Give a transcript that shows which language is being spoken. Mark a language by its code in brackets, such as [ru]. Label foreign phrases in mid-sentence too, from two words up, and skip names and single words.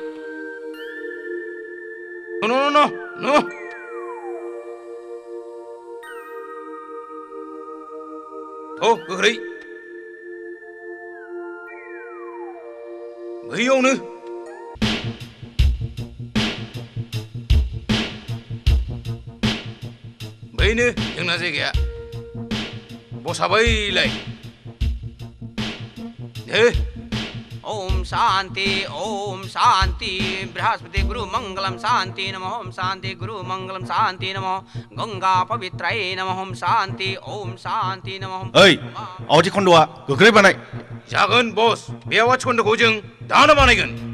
[brx] न गोख्रै बैयावनो बेहायनो जोंना जायगाया बसा बैलाय दे [sa] ओम शांति बृहस्पति गुरु मंगलम शांति नमः ओम शांति गुरु मंगलम शांति नमः गंगा पवित्राय नमः ओम शांति नमः [brx] ओइ आवाथि खन्दआ गोख्रै बानाय जागोन बस बे आवाज खन्दखौ जों दानो बानायगोन